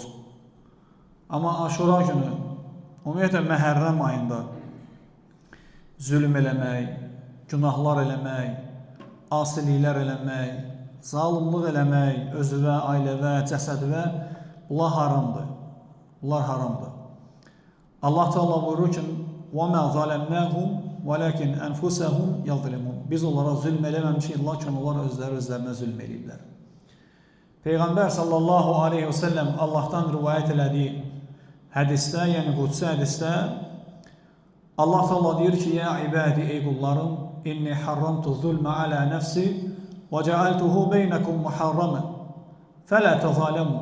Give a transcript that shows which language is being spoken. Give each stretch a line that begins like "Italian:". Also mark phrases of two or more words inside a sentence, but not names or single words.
Azerbaijani: Amma Aşura günü, ümumiyyətlə Məhərrəm ayında zülm eləmək, günahlar eləmək, asiliklər eləmək, zalımlıq eləmək, özüvə, ailəvə, cəsədvə, bunlar haramdır. Bunlar haramdır. Allah Teala buyurur ki,
Arabic: وَمَا ظَلَمْنَاهُمْ وَلَكِنْ أَنْفُسَهُمْ يَظْلِمُونَ.
Azerbaijani: Biz onlara zülm eləməmişik, lakin onlar özlərinə zülm eləyiblər. Peyğəmbər
Arabic: صلى الله عليه وسلم
Azerbaijani: Allah'tan rivayət elədiyi hədisdə, yəni qudsi hədisdə Allah Teala deyir ki,
Arabic: يا عبادي
Azerbaijani: ey qullarım,
Arabic: إني حرمت الظلم على نفسي وجعلته بينكم محرما فلا تظالموا.